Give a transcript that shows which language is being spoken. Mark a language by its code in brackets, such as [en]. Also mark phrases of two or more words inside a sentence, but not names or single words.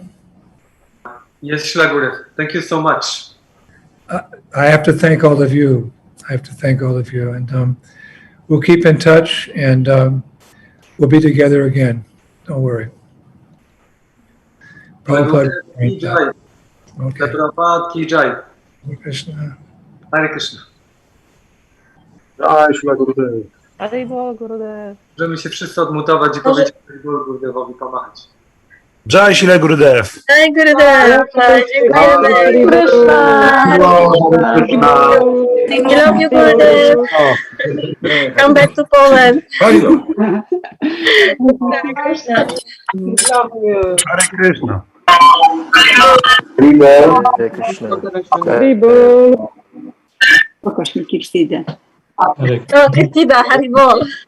[en] Yes, Shila Gurudev. Thank you so much. I have to thank all of you. And we'll keep in touch, and we'll be together again. Don't worry. Prabhupada. Okay. [hi] Prabhupada ki jai. [sa] Hare Krishna. Hare Krishna. [hi] Jai Shila Gurudev. Hare Bol Gurudev. [pl] Możemy się wszyscy odmutować i powiedzieć Gurudevowi pomachać. [hi] Jai Shila Gurudev. Jai Gurudev. [sa] Hare Krishna. [en] We love you, Gurudev. Come back to Poland. [sa] Hare Krishna. Krishna. Hare Krishna. Haribol. [pl] Pokaż mi Kirsidę. [en] Oh, Kirtida, Haribol.